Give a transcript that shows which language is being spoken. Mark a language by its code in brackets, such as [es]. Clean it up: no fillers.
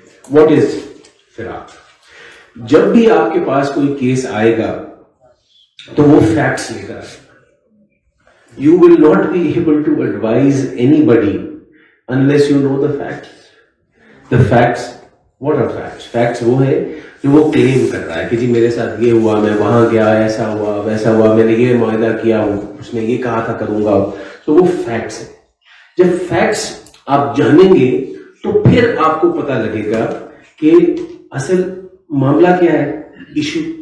[en] What is فراق؟ [ur] جب بھی آپ کے پاس کوئی کیس آئے گا تو وہ فیکٹس لے کر آئے گا. [en] You will not be able to advise anybody unless you know the facts. The facts, what are facts? [ur] Facts وہ ہے جو وہ کلیم کر رہا ہے کہ جی میرے ساتھ یہ ہوا, میں وہاں گیا, ایسا ہوا ویسا ہوا, میں نے یہ معاہدہ کیا, اس نے یہ کہا تھا کروں گا. تو وہ فیکٹس ہیں. جب فیکٹس آپ جانیں گے تو پھر آپ کو پتہ لگے گا کہ اصل معاملہ کیا ہے, ایشو.